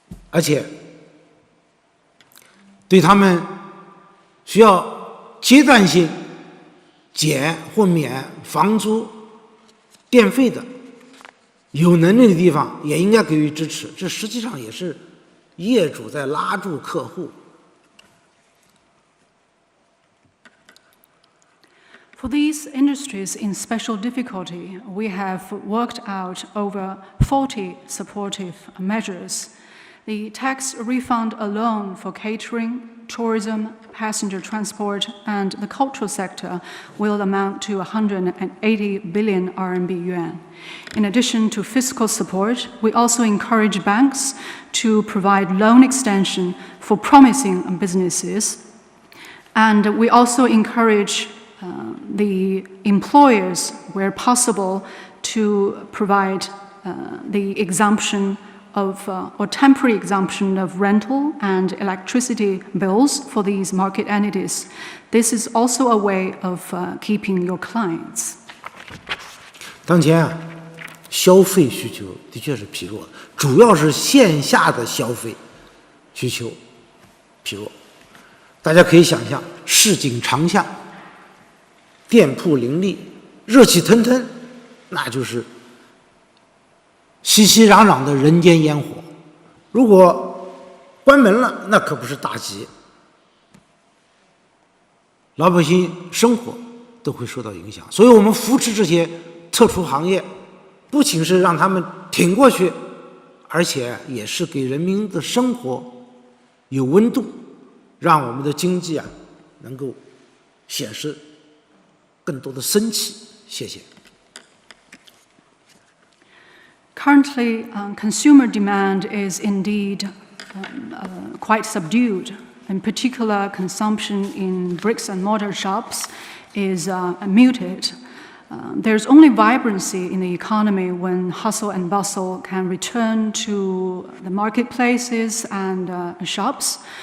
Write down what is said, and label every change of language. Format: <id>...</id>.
<zh>而且对他们需要阶段性减或免房租、电费的，有能力的地方也应该给予支持。这实际上也是业主在拉住客户。</zh> <en>For these industries in special difficulty, we have worked out over 40 supportive measures. The tax refund alone for catering, tourism, passenger transport, and the cultural sector will amount to 180 billion RMB yuan. In addition to fiscal support, we also encourage banks to provide loan extension for promising businesses. And we also encourage the employers, where possible, to provide the exemption of or temporary exemption of rental and electricity bills for these market entities. This is also a way of keeping your clients.</en> <zh>当前啊，消费需求的确是疲弱，主要是线下的消费需求疲弱。大家可以想象，市井长巷。店铺林立，热气腾腾，那就是熙熙攘攘的人间烟火。如果关门了，那可不是大吉，老百姓生活都会受到影响。所以我们扶持这些特殊行业，不仅是让他们挺过去，而且也是给人民的生活有温度，让我们的经济啊能够显示更多的生气。谢谢。</zh> <en>Currently, consumer demand is indeed quite subdued. In particular, consumption in bricks and mortar shops is muted. There's only vibrancy in the economy when hustle and bustle can return to the marketplaces and shops.</en>